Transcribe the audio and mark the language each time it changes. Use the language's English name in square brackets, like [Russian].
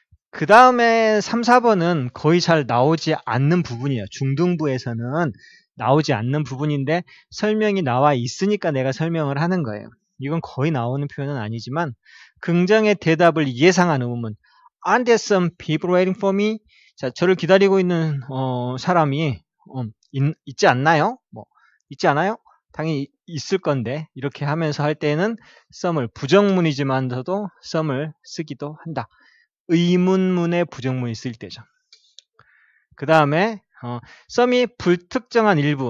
[Korean] 그 다음에 3, 4번은 거의 잘 나오지 않는 부분이에요. 중등부에서는 나오지 않는 부분인데 설명이 나와 있으니까 내가 설명을 하는 거예요. 이건 거의 나오는 표현은 아니지만 긍정의 대답을 예상한 의문문. [English] Aren't there some people waiting for me? [Korean] 자, 저를 기다리고 있는 사람이 있지 않나요? 있지 않아요? 당연히 있을 건데 이렇게 하면서 할 때는 some을 부정문이지만서도 some을 쓰기도 한다. 의문문에 부정문이 쓰일 때죠. 그 다음에 some이 불특정한 일부.